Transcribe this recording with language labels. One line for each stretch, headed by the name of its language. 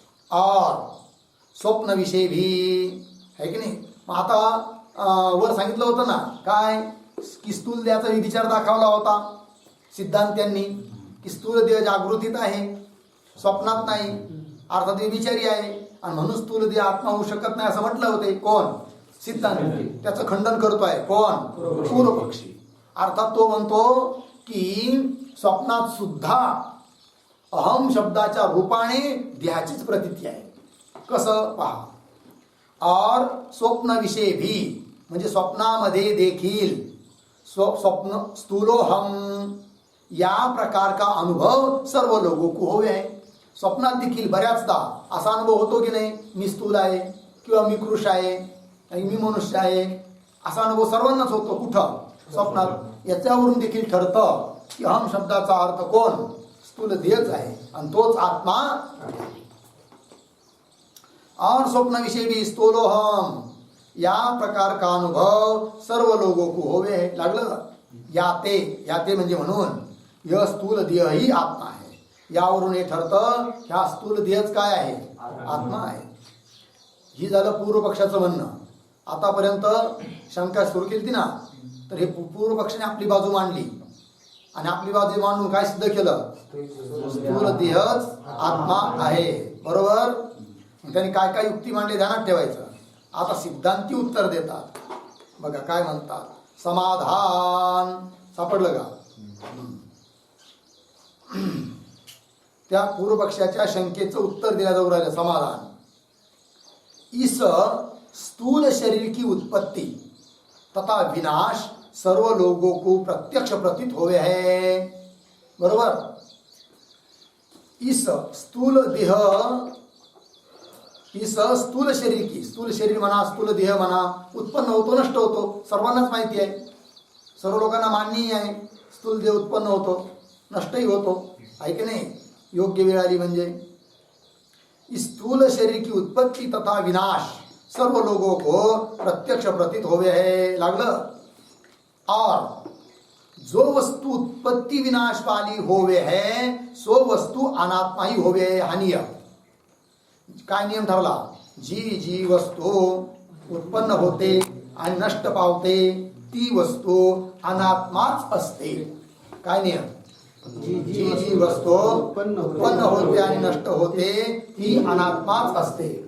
Hindi: और स्वप्न विषय भी, है
Marathi: की नाही. मग आता वर सांगितलं होतं ना काय, की स्थूल देहाचा विचार दाखवला होता सिद्धांत्यांनी, की स्थूल देह जागृतीत आहे, स्वप्नात नाही, अर्थात विचारी आहे, आणि म्हणून स्थूल देह आत्मा होऊ शकत नाही असं म्हटलं होते. कोण? सिद्धांत. त्याचं खंडन करतोय कोण? पूर्वपक्षी. अर्थात तो म्हणतो की स्वप्नात सुद्धा अहम शब्दाच्या रूपाने देहाचीच प्रतीती आहे. कसं पहा.
Hindi: और स्वप्न विषय भी,
Marathi: म्हणजे स्वप्नामध्ये देखील
Hindi: स्वप्न स्थूलोहम या प्रकार का अनुभव सर्व लोगों को होवे है.
Marathi: स्वप्नात देखील बऱ्याचदा असा अनुभव होतो की नाही, मी स्थूल आहे किंवा मी कृश आहे, मी मनुष्य आहे, असा अनुभव सर्वांनाच होतो. कुठं? स्वप्नात. याच्यावरून देखील ठरतं की अहम शब्दाचा अर्थ कोण? स्थूल देहच आहे आणि तोच आत्मा.
Hindi: और स्वप्न विषय भी स्थूलोहम या प्रकार का अनुभव सर्व लोगों को होवे है.
Marathi: लागलं. याते म्हणजे म्हणून य स्थूल देह ही आत्मा आहे. यावरून हे ठरतं ह्या स्थूल देहच काय आहे, आत्मा आहे. ही झालं पूर्व पक्षाचं म्हणणं. आतापर्यंत शंका सुरू केली ना, तर हे पूर्व पक्षाने आपली बाजू मांडली आणि आपली बाजू मांडून काय सिद्ध केलं, स्थूल देहच आत्मा आहे. बरोबर. त्यांनी काय काय युक्ती मांडली ध्यानात ठेवायचं. आता सिद्धांती उत्तर देतात. बघा काय म्हणतात. समाधान सापडलं का. त्या पूर्वपक्षाच्या शंकेचं उत्तर दिल्या जाऊ राहिलं. समाधान.
Hindi: इस स्थूल शरीर की उत्पत्ति तथा विनाश सर्व लोगों को प्रत्यक्ष प्रतीत होवे है.
Marathi: बरोबर. इस स्थूल देह, इस स्थूल शरीर की, स्थूल शरीर म्हणा स्थूल देह म्हणा, उत्पन्न होतो नष्ट होतो सर्वांनाच माहिती आहे. सर्व लोकांना मान्य आहे. स्थूल देह उत्पन्न होतो नष्टही होतो, आहे की नाही. योग्य वेळ आली म्हणजे.
Hindi: इस स्थूल शरीर की उत्पत्ति तथा विनाश सर्व लोगों को प्रत्यक्ष प्रतीत होवे है.
Marathi: लागलं.
Hindi: और जो वस्तु उत्पत्ति विनाश वाली होवे है सो वस्तु अनात्मा ही होवे है.
Marathi: हा नियम. काय नियम ठरला. जी जी वस्तू उत्पन्न होते आणि नष्ट पावते ती वस्तू अनात्माच असते. काय नियम. जी जी वस्तू उत्पन्न होते आणि नष्ट होते ती अनात्माच असते.